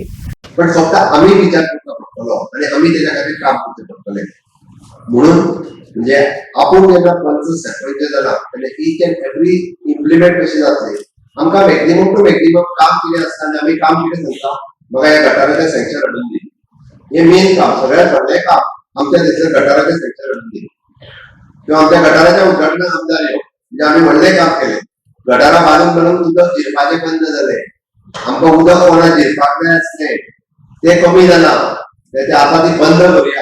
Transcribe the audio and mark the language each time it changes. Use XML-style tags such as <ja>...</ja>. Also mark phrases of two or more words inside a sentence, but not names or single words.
<mr>पण फक्त आम्ही विचार करतो आणि आम्ही त्याच्यासाठी काम करतो म्हणून म्हणजे आपण जेव्हा पंच सरपंच झाला म्हणजे</mr> <en>each and every</en> <mr>इम्प्लिमेंट कशी जाते आमका</mr> <en>maximum to maximum</en> <mr>काम केले असताना आम्ही काम केले सांगता बघा या गटाराच्या सँक्शन हाडून दिली।</mr> <kok>हे मेन काम सगळ्यात व्हडलें काम आमच्या देशात गटाराचे सँक्शन हाडून दिली किंवा आमच्या गटाराच्या उद्घाटनाक आमदार येऊ म्हणजे आम्ही व्हडलें काम केले। गटारा बांधून उदक जिरपाचे बंद झाले। आमकां उदक कोणा जिरपाक जाय आसले ते कमी जाला ते आता ती बंद करूया।</kok>